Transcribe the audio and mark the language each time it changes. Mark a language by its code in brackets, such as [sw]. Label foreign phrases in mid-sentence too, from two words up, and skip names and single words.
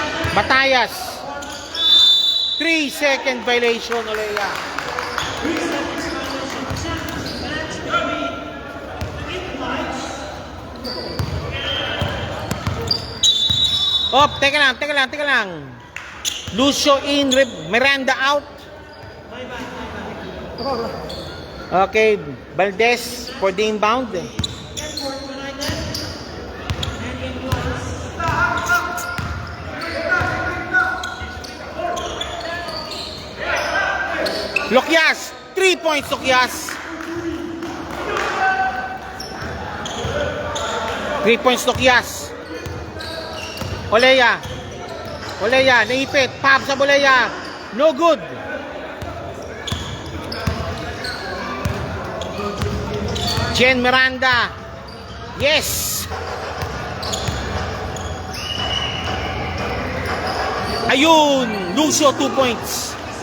[en] Batayas. 3-second violation, Olea. [tl] Oh, teka lang. [en] Lucio in, Miranda out. Okay, Valdez for the inbound. Loquias, 3 points Loquias. 3 points Loquias. [tl] Olea, naipit, pop sa Olea. [en] No good. Jen Miranda. Yes. Ayun, Lucio 2 points.